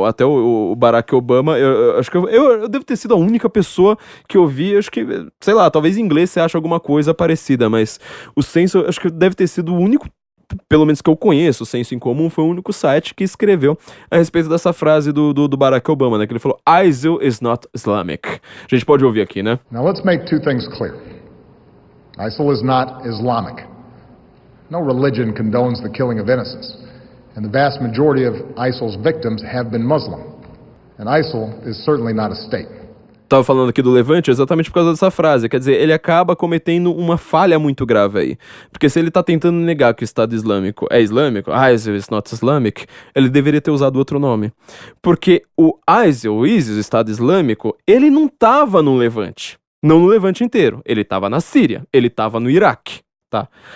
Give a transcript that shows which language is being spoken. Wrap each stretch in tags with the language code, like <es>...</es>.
<pt>Até o Barack Obama, eu acho que eu devo ter sido a única pessoa que eu vi, acho que, sei lá, talvez em inglês você acha alguma coisa parecida, mas o Senso, acho que deve ter sido o único, pelo menos que eu conheço, o Senso em Comum foi o único site que escreveu a respeito dessa frase do Barack Obama, né, que ele falou,</pt> <en>ISIL is not Islamic.</en> <pt>A gente pode ouvir aqui, né?</pt> <en>Now let's make two things clear. ISIL is not Islamic. No religion condones the killing of innocents, and the vast majority of ISIL's victims have been Muslim. And ISIL is certainly not a state.</en> <pt>Tava falando aqui do Levante exatamente por causa dessa frase, quer dizer, ele acaba cometendo uma falha muito grave aí, porque se ele tá tentando negar que o Estado Islâmico é islâmico,</pt> <en>ISIL is not Islamic,</en> <pt>ele deveria ter usado outro nome, porque o ISIL, o ISIS, o Estado Islâmico, ele não tava no Levante, não no Levante inteiro, ele tava na Síria, ele tava no Iraque. Tá.</pt>